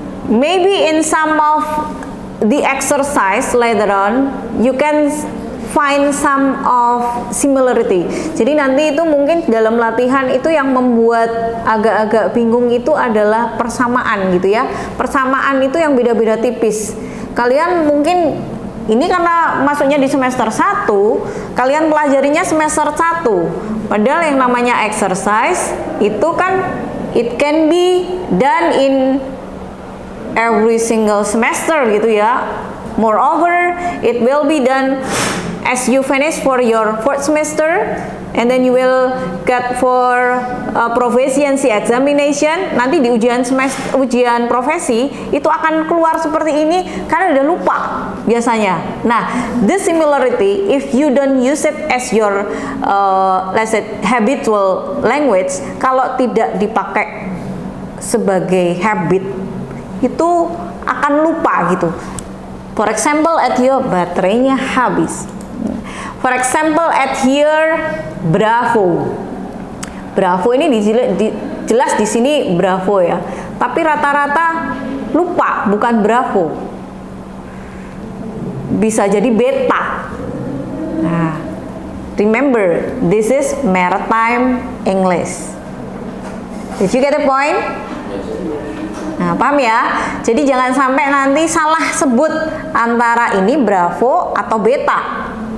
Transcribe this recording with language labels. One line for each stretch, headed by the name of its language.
English: Maybe in some of the exercise later on, you can find some of similarity.
Indonesian: Jadi nanti itu mungkin dalam latihan itu yang membuat agak-agak bingung itu adalah persamaan gitu ya. Persamaan itu yang beda-beda tipis. Kalian mungkin ini karena masuknya di semester 1, kalian pelajarinya semester 1. Padahal yang namanya exercise itu kan
English: it can be done in every single semester
Indonesian: gitu ya.
English: Moreover, it will be done as you finish for your 4th semester, and then you will get for proficiency examination.
Indonesian: Nanti di ujian profesi itu akan keluar seperti ini karena udah lupa biasanya.
English: Nah, this similarity, if you don't use it as your let's say habitual language,
Indonesian: kalau tidak dipakai sebagai habit, itu akan lupa gitu.
English: For example, at your
Indonesian: baterainya habis.
English: For example, at here, bravo.
Indonesian: Bravo ini jelas di sini bravo ya. Tapi rata-rata lupa, bukan bravo. bisa jadi beta.
English: Nah, remember, this is maritime English. Did you get the point?
Indonesian: Nah, paham ya? Jadi jangan sampai nanti salah sebut antara ini Bravo atau beta.